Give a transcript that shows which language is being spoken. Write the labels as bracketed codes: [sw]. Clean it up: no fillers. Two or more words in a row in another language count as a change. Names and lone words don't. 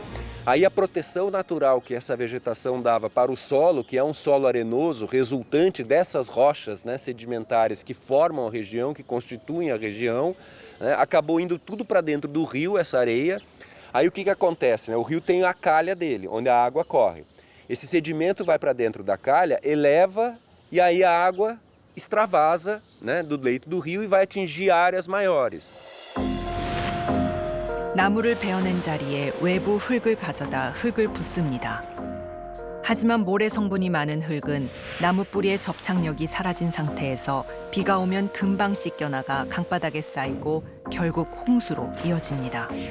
[pt] Aí a proteção natural que essa vegetação dava para o solo, que é um solo arenoso, resultante dessas rochas, né, sedimentares que formam a região, que constituem a região, né, acabou indo tudo para dentro do rio, essa areia. Aí o que acontece? Né? O rio tem a calha dele, onde a água corre. Esse sedimento vai para dentro da calha, eleva e aí a água extravasa, né, do leito do rio e vai atingir áreas maiores. [ko] 나무를 베어낸 자리에 외부 흙을 가져다 흙을 붓습니다. 하지만 모래 성분이 많은 흙은 나무 뿌리의 접착력이 사라진 상태에서 비가 오면 금방 씻겨나가 강바닥에 쌓이고 결국 홍수로 이어집니다.